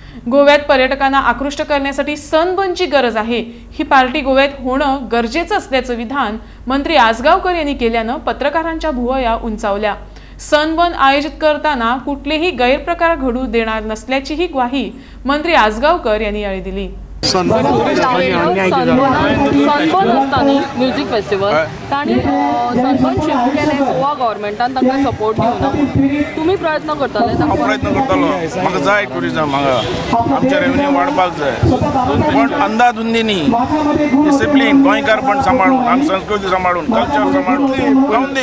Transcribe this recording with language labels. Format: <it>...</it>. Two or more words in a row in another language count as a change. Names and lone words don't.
<mr>गोव्यात पर्यटकांना आकृष्ट करण्यासाठी सनबर्नची गरज आहे। ही पार्टी गोव्यात होणं गरजेचं असल्याचं विधान मंत्री आजगावकर यांनी केल्यानं पत्रकारांच्या भुवया उंचावल्या। सनबर्न आयोजित करताना कुठलेही गैरप्रकार घडू देणार नसल्याचीही ग्वाही मंत्री आजगावकर यांनी यावेळी दिली। सनबर्न</mr> <en>music festival</en> <kok>ताणी सनबर्न शिफ्ट केले गोवा गव्हर्मेंटान तांकां सपोर्ट दिवना। तुम्ही प्रयत्न करतले? प्रयत्न करतलो। म्हाका जाय टुरिजम, म्हाका आमचे रेव्हेन्यू वाडपाक जाय, पण अंधाधुंदीनी डिसिप्लीन गोंयकारपण सांबाळून, आमची संस्कृती सांबाळून, कल्चर सांबाळून रावून दी।</kok>